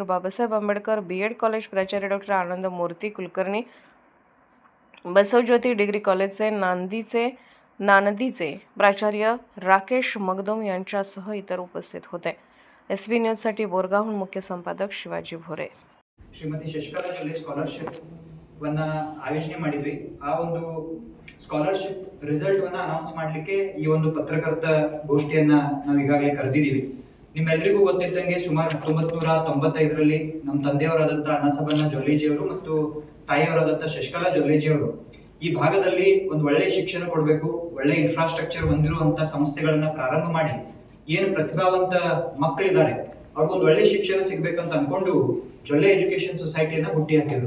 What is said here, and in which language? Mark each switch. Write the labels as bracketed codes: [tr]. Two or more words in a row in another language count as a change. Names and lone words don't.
[mr] बाबासाहेब आंबेडकर BEd कॉलेज प्राचार्य डॉ. आनंद मूर्ती कुलकर्णी, बसवज्योती डिग्री कॉलेजचे नांदीचे प्राचार्य राकेश मगदुम यांच्यासह इतर उपस्थित होते. SB न्यूजसाठी बोरगावहून मुख्य संपादक शिवाजी भोरे. [kn] ಶ್ರೀಮತಿ ಶಶಿಕಲಾ ಜೊಲ್ಲೆ ಸ್ಕಾಲರ್ಶಿಪ್ ವನ್ನ ಆಯೋಜನೆ ಮಾಡಿದ್ವಿ. ಆ ಒಂದು [en] scholarship result [kn] ವನ್ನ ಅನೌನ್ಸ್ ಮಾಡ್ಲಿಕ್ಕೆ ಈ ಒಂದು ಪತ್ರಕರ್ತ ಗೋಷ್ಠಿಯನ್ನ ನಾವು ಈಗಾಗಲೇ ಕರೆದಿದ್ದೀವಿ. ನಿಮ್ಮೆಲ್ಲರಿಗೂ ಗೊತ್ತಿದ್ದಂಗೆ ಸುಮಾರು 1995ರಲ್ಲಿ ನಮ್ಮ ತಂದೆಯವರಾದಂತಹ ಅಣ್ಣಾಸಾಬಣ್ಣ ಜೊಲ್ಲೆಜಿಯವರು ಮತ್ತು ತಾಯಿಯವರಾದಂಥ ಶಶಿಕಲಾ ಜೊಲ್ಲೆಜಿಯವರು ಈ ಭಾಗದಲ್ಲಿ ಒಂದು ಒಳ್ಳೆ ಶಿಕ್ಷಣ ಕೊಡಬೇಕು, ಒಳ್ಳೆ ಇನ್ಫ್ರಾಸ್ಟ್ರಕ್ಚರ್ ಹೊಂದಿರುವಂತ ಸಂಸ್ಥೆಗಳನ್ನ ಪ್ರಾರಂಭ ಮಾಡಿ ಏನು ಪ್ರತಿಭಾವಂತ ಮಕ್ಕಳಿದ್ದಾರೆ ಅವ್ರಿಗೊಂದು ಒಳ್ಳೆ ಶಿಕ್ಷಣ ಸಿಗ್ಬೇಕಂತ ಅನ್ಕೊಂಡು ಜೊಲ್ಲೆ ಎಜುಕೇಶನ್ ಸೊಸೈಟಿಯನ್ನ ಹುಟ್ಟಿ ಹಾಕಿದ್ರು.